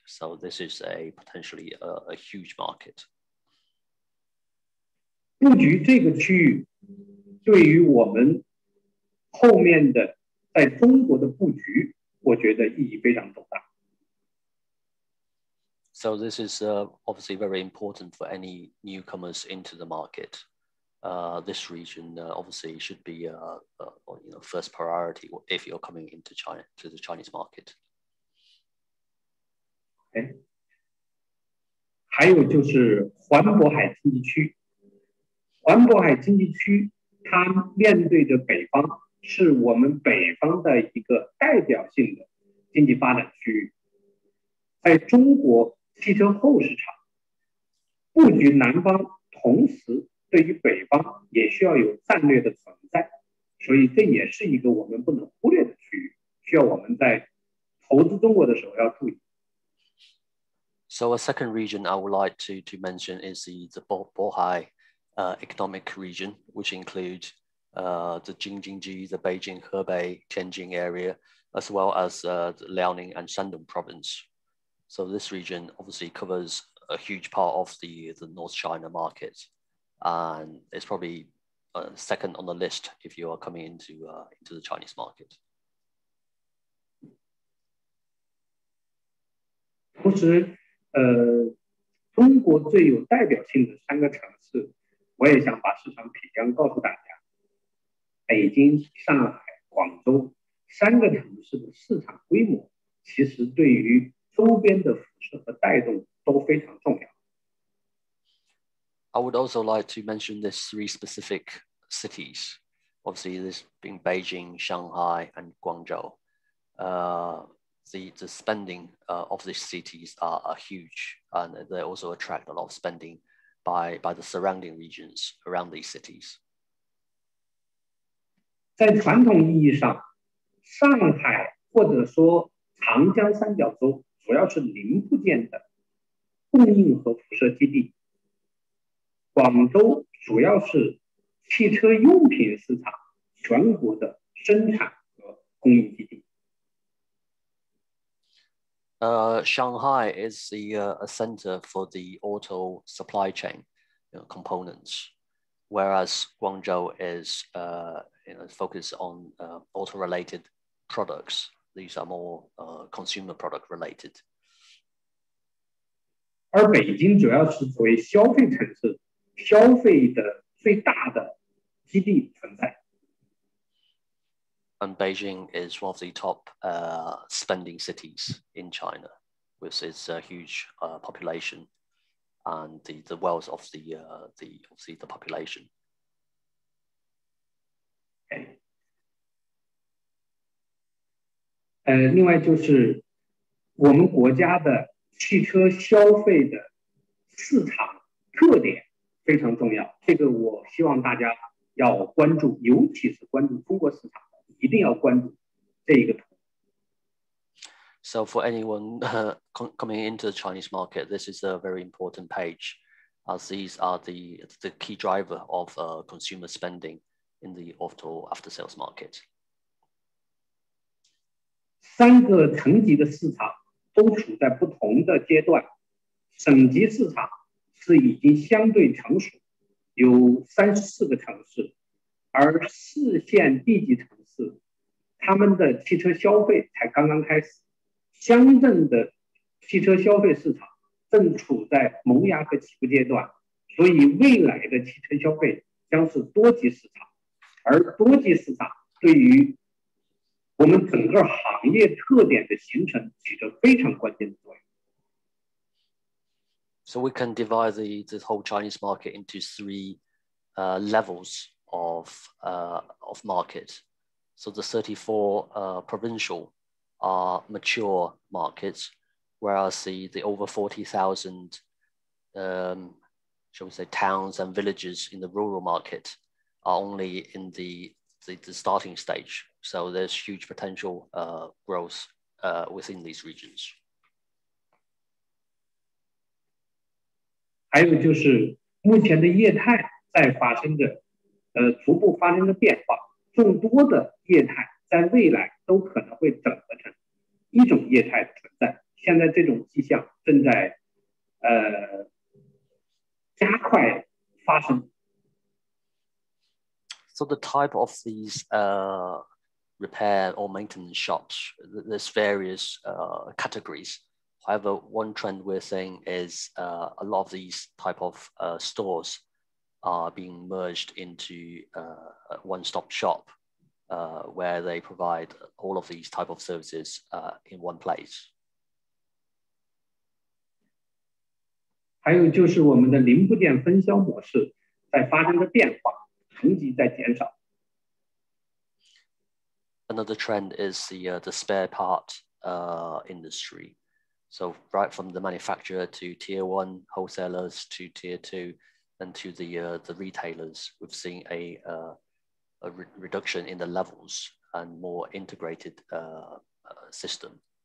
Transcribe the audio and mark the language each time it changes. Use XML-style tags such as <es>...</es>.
<en>So this is potentially a huge market.</en> <zh>布局这个区域，对于我们后面的在中国的布局，我觉得意义非常重大。</zh> <en>So this is obviously very important for any newcomers into the market. This region obviously should be first priority if you're coming into China to the Chinese market.</en> <zh>还有就是环渤海经济区，环渤海经济区它面对着北方，是我们北方的一个代表性的经济发展区域。在中国汽车后市场布局南方，同时对于北方也需要有战略的存在，所以这也是一个我们不能忽略的区域，需要我们在投资中国的时候要注意。</zh> <en>So a second region I would like to mention is the Bohai economic region, which includes the Jing-Jin-Ji, the Beijing, Hebei, Tianjin area, as well as the Liaoning and Shandong province. So this region obviously covers a huge part of the North China market, and it's probably second on the list if you are coming into the Chinese market.</en> <zh>同时，中国最有代表性的3个城市，我也想把市场体量告诉大家。北京、上海、广州3个城市的市场规模，其实对于周边的辐射和带动都非常重要。</zh> <en>I would also like to mention these 3 specific cities. Obviously, this being Beijing, Shanghai, and Guangzhou. The spending of these cities are huge, and they also attract a lot of spending by the surrounding regions around these cities.</en> <zh>在传统意义上，上海或者说长江三角洲主要是零部件的供应和辐射基地，广州主要是汽车用品市场全国的生产和供应基地。</zh> <en>Shanghai is a center for the auto supply chain components, whereas Guangzhou is focused on auto-related products. These are more consumer product related.</en> <zh>而北京主要是作为消费城市，消费的最大的基地存在。</zh> <en>And Beijing is one of the top spending cities in China, with its huge population and the wealth of the population.</en> <zh>另外就是我们国家的汽车消费的市场特点非常重要，这个我希望大家要关注，尤其是关注中国市场的，一定要关注这一个图。</zh> <en>So for anyone coming into the Chinese market, this is a very important page, as these are the key driver of consumer spending in the auto after-sales market.</en> <zh>3个层级的市场都处在不同的阶段，省级市场是已经相对成熟，有34个城市，而4线地级城市，他们的汽车消费才刚刚开始，乡镇的汽车消费市场正处在萌芽和起步阶段，所以未来的汽车消费将是多级市场，而多级市场对于我们整个行业特点的形成起着非常关键的作用。</zh> <en>So we can divide the whole Chinese market into 3 levels of market. So the 34 provincial are mature markets, whereas the over 40,000 shall we say towns and villages in the rural market are only in the starting stage. So there's huge potential growth within these regions.</en> <zh>还有就是目前的业态在发生着逐步发生着变化，众多的业态在未来都可能会整合成一种业态的存在。现在这种迹象正在加快发生。</zh> <en>So the type of these repair or maintenance shops, there's various categories. However, one trend we're seeing is a lot of these type of stores are being merged into a one-stop shop where they provide all of these type of services in one place.</en> <zh>还有就是我们的零部件分销模式在发生着变化，层级在减少。</zh> <en>Another trend is the spare part industry. So right from the manufacturer to tier 1 wholesalers to tier 2 and to the retailers, we've seen a reduction in the levels and more integrated system.</en>